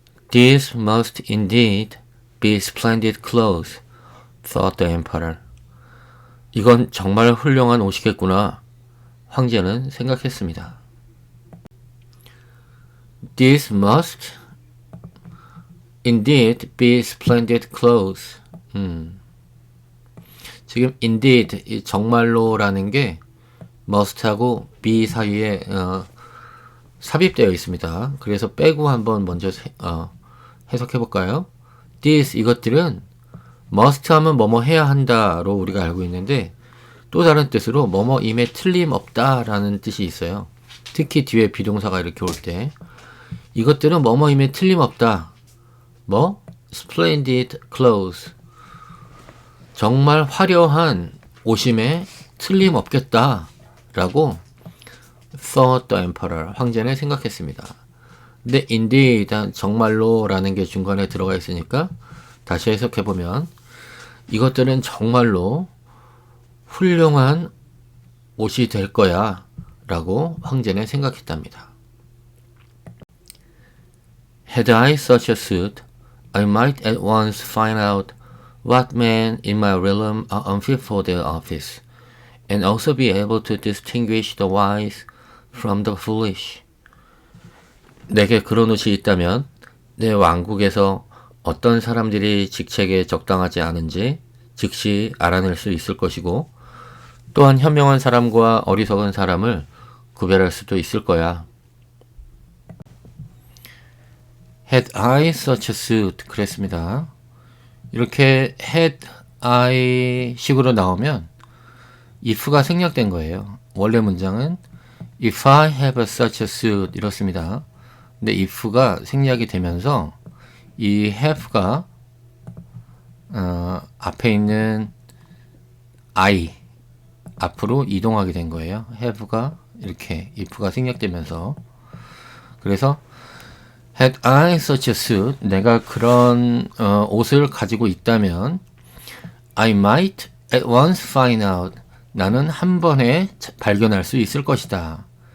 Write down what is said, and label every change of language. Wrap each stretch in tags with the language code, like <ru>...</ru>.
<en>These must indeed be splendid clothes, thought the emperor.</en> <ko>이건 정말 훌륭한 옷이겠구나, 황제는 생각했습니다.</ko> <en>These must indeed be splendid clothes.</en> <ko>지금 indeed, 이 정말로라는 게 must하고 be 사이에 삽입되어 있습니다. 그래서 빼고 한번 먼저 해석해 볼까요? These, 이것들은 must 하면 뭐뭐 해야 한다로 우리가 알고 있는데 또 다른 뜻으로 뭐뭐임에 틀림없다 라는 뜻이 있어요. 특히 뒤에 비동사가 이렇게 올 때 이것들은 뭐뭐임에 틀림없다.</ko> <en>뭐? splendid clothes.</en> <ko>정말 화려한 옷임에 틀림없겠다 라고</ko> <en>thought the emperor,</en> <ko>황제는 생각했습니다. 근데 indeed, 정말로 라는 게 중간에 들어가 있으니까 다시 해석해보면 이것들은 정말로 훌륭한 옷이 될 거야 라고 황제는 생각했답니다.</ko> <en>Had I such a suit, I might at once find out what men in my realm are unfit for their office, and also be able to distinguish the wise from the foolish.</en> <ko>내게 그런 옷이 있다면 내 왕국에서 어떤 사람들이 직책에 적당하지 않은지 즉시 알아낼 수 있을 것이고 또한 현명한 사람과 어리석은 사람을 구별할 수도 있을 거야.</ko> <en>Had I such a suit,</en> <ko>그랬습니다. 이렇게 had I 식으로 나오면 if가 생략된 거예요. 원래 문장은</ko> <en>if I have such a suit</en> <ko>이렇습니다. 근데 if가 생략이 되면서 이 have가 앞에 있는 I 앞으로 이동하게 된 거예요. have가 이렇게 if가 생략되면서. 그래서</ko> <en>had I such a suit,</en> <ko>내가 그런 옷을 가지고 있다면</ko> <en>I might at once find out,</en> <ko>나는 한 번에 발견할 수 있을 것이다.</ko>